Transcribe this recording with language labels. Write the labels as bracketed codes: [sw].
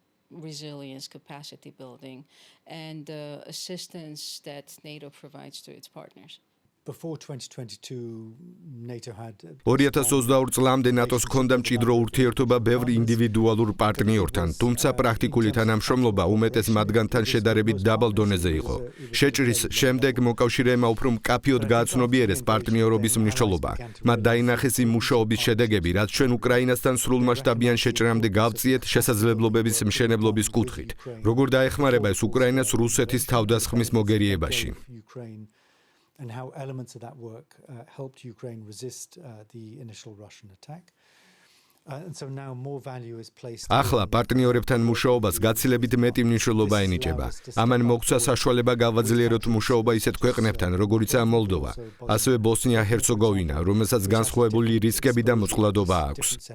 [en] Resilience, capacity building and the assistance that NATO provides to its partners. Before 2022 NATO had [ka] 2022 წლამდე ნატოს ჰქონდა მჭიდრო ურთიერთობა ბევრ ინდივიდუალურ პარტნიორთან, თუმცა პრაქტიკული თანამშრომლობა უმეტეს მათგანთან შედარებით დაბალ დონეზე იყო. შეჭრის შემდეგ მოკავშირეებმა უფრო მკაფიოდ გააცნობიერეს პარტნიორობის მნიშვნელობა. მათ დაინახეს იმ მუშაობის შედეგები, რაც ჩვენ უკრაინასთან სრულმასშტაბიან შეჭრამდე გავწიეთ შესაძლებლობების მშენებლობის კუთხით. როგორ დაეხმარება ეს უკრაინას რუსეთის თავდასხმის მოგერიებაში. [en] And how elements of that work helped Ukraine resist the initial Russian attack. And so now more value is placed. [ka] ახლა პარტნიორებთან მუშაობას გაცილებით მეტი მნიშვნელობა ენიჭება. ამან მოგცა საშუალება გავაძლიეროთ მუშაობა ისეთ ქვეყნებთან, როგორიცაა მოლდოვა, ასევე ბოსნია-ჰერცეგოვინა, რომელსაც განსხვავებული რისკები და მოწყვლადობა აქვს.